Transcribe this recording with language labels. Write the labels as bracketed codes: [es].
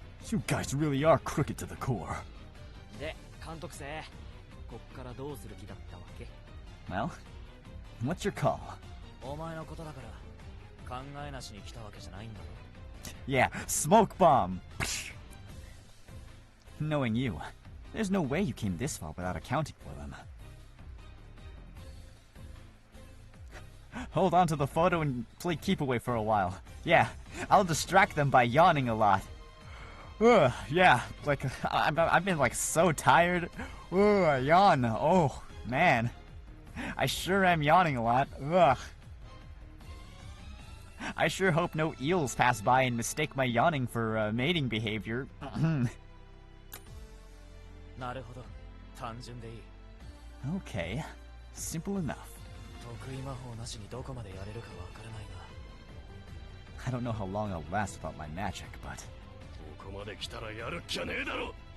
[en] You guys really are crooked to the core. [ja] で、監督生、こっからどうする気だったわけ？ [en] Well, what's your call? [ja] お前のことだから考えなしに来たわけじゃないんだろ。 [en] Yeah, smoke bomb! Knowing you, there's no way you came this far without accounting for them. Hold on to the photo and play keep away for a while. Yeah, I'll distract them by yawning a lot. Ugh, yeah, like, I've been like so tired. Ugh, I yawn. Oh, man. I sure am yawning a lot. Ugh. I sure hope no eels pass by and mistake my yawning for mating behavior. [ja] なるほど、単純でいい。 [en] Okay, simple enough. [ja] 得意魔法なしにどこまでやれるかわからないが。 [en] I don't know how long I'll last without my magic, but... [ja] ここまで来たらやるっきゃねえだろ。